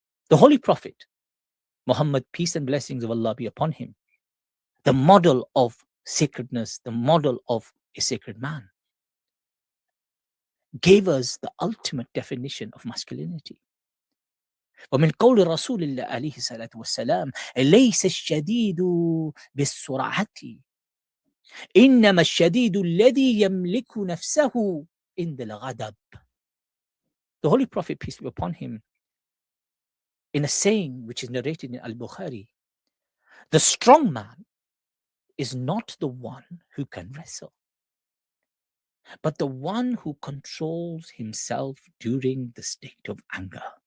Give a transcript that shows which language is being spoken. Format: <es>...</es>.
<en>The Holy Prophet, Muhammad, peace and blessings of Allah be upon him, the model of sacredness, the model of a sacred man, gave us the ultimate definition of masculinity.</en> <ar>ومن قول رسول الله عليه الصلاة والسلام ليس الشديد بالسرعة إنما الشديد الذي يملك نفسه عند الغضب.</ar> <en>The Holy Prophet, peace be upon him, in a saying which is narrated in Al-Bukhari, the strong man is not the one who can wrestle, but the one who controls himself during the state of anger.</en>